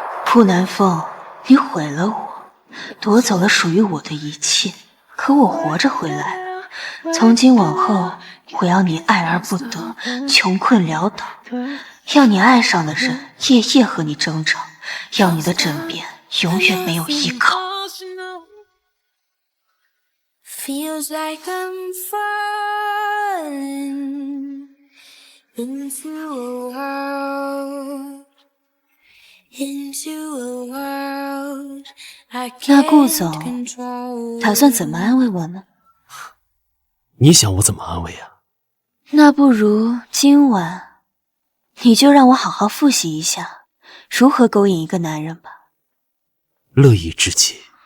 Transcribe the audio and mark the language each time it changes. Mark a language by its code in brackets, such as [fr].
[zh] 顾南风，你毁了我，夺走了属于我的一切，可我活着回来了。从今往后，我要你爱而不得，穷困潦倒，要你爱上的人夜夜和你争吵，要你的枕边永远没有依靠。 [en] Feels like I'm falling into a world I can't control。 [zh] 那顾总打算怎么安慰我呢？你想我怎么安慰啊？那不如今晚，你就让我好好复习一下如何勾引一个男人吧。乐意之极。